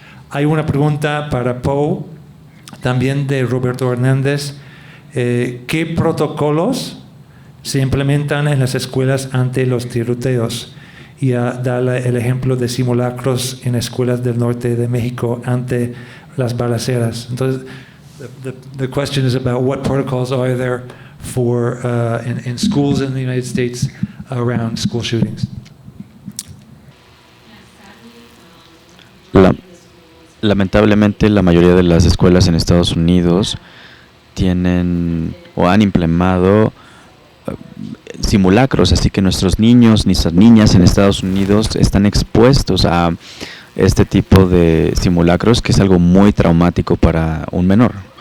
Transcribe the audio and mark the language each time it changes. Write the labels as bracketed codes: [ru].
[es] Hay una pregunta para Poe, también de Roberto Hernández. ¿Qué protocolos se implementan en las escuelas ante los tiroteos? Y da el ejemplo de simulacros en escuelas del norte de México ante las balaceras. [en] Entonces, the question is about what protocols are there for in schools in the United States around school shootings. [es] Lamentablemente, la mayoría de las escuelas en Estados Unidos tienen o han implementado simulacros, así que nuestros niños, nuestras niñas en Estados Unidos están expuestos a este tipo de simulacros, que es algo muy traumático para un menor.